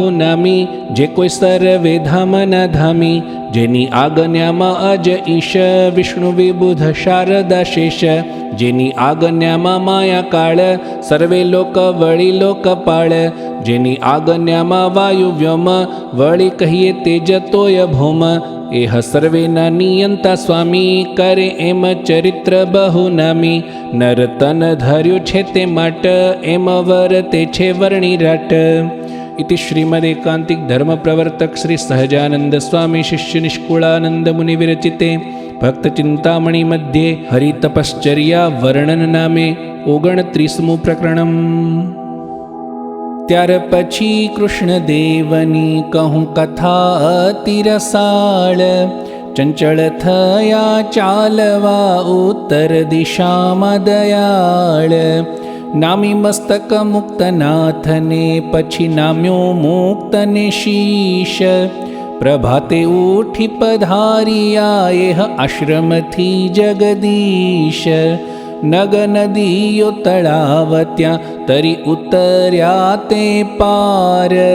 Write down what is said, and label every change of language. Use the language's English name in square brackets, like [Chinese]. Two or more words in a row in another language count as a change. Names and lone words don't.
[Gujarati] નામી જે કોઈ સર્વે ધામના ધામી, જેની આજ્ઞામાં અજ ઈશ વિષ્ણુ વિબુધ શારદા શેષ, જેની આજ્ઞામાં માયા કાળ સર્વે લોક વળી લોકપાળ, જેની આજ્ઞામાં વાયુ વ્યોમ વળી કહીએ તેજ તોય ભૌમ, એહ સર્વેના નિયંતા સ્વામી કરે એમ ચરિત્ર બહુ નામી, નર તન ધર્યું છે તે માટ એમ વર તે છે વર્ણિરાટ. [Sanskrit] इति श्रीमदेकांतिक धर्म प्रवर्तक श्री सहजानंद स्वामी शिष्य निष्कुलानंद मुनि विरचिते भक्त चिंतामणि मध्ये हरितपश्चर्या वर्णन नामे 29मुं प्रकरणम्. [Gujarati] ત્યાર પછી કૃષ્ણદેવની કહું કથા અતિ રસાળ, ચંચળ થયા ચાલવા ઉત્તર દિશામાં દયાળ, નામી મસ્તક મુક્તનાથને પછી નામ્યો મુક્તને શીશ, પ્રભાતે ઉઠી પધારિયા એહ આશ્રમથી જગદીશ, નગ નદીઓ તળાવ ત્યાં તરી ઉતર્યા તે પાર,